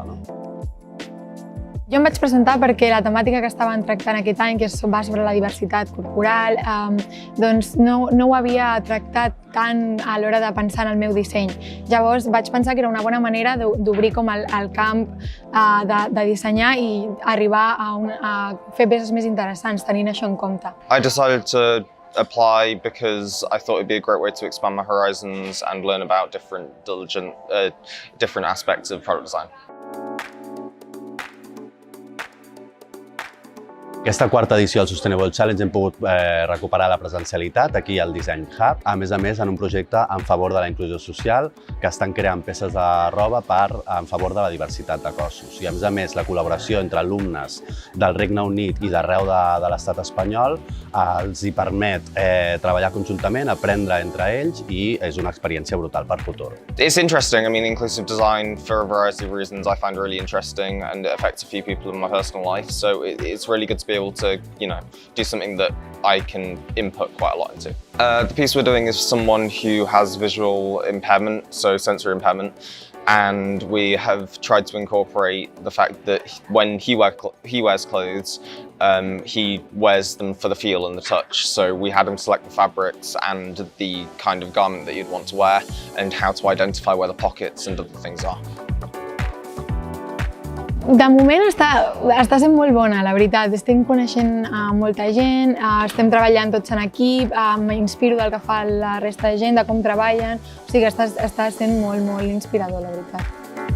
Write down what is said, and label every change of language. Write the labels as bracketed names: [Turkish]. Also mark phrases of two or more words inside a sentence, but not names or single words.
[Catalan] Jo em vaig presentar perquè la temàtica que estaven tractant aquest any, que va sobre la diversitat corporal, doncs no ho havia tractat tant a l'hora de pensar en el meu disseny. Llavors vaig pensar que era una bona manera d'obrir com el camp de dissenyar i arribar a fer peces més interessants, tenint això en compte. [English] I decided to apply because I thought it'd be a great way to expand my horizons and learn about different aspects of product design. [Catalan] Aquesta quarta edició del Sustainable Challenge hem pogut recuperar la presencialitat aquí al Design Hub, a més en un projecte en favor de la inclusió social, que estan creant peces de roba en favor de la diversitat de cossos. I a més la col·laboració entre alumnes del Regne Unit i d'arreu de l'estat espanyol els hi permet treballar conjuntament, aprendre entre ells, i és una experiència brutal per futur. [English] It's interesting. I mean, inclusive design, for a variety of reasons, I find really interesting, and it affects a few people in my personal life, so it's really good to be able to, do something that I can input quite a lot into. The piece we're doing is someone who has visual impairment, so sensory impairment, and we have tried to incorporate the fact that when he wears clothes, he wears them for the feel and the touch. So we had him select the fabrics and the kind of garment that you'd want to wear, and how to identify where the pockets and other things are. [Catalan] De moment està sent molt bona, la veritat. Estem coneixent molta gent, estem treballant tots en equip, m'inspiro del que fa la resta de gent, de com treballen, o sigui que està sent molt inspirador, la veritat.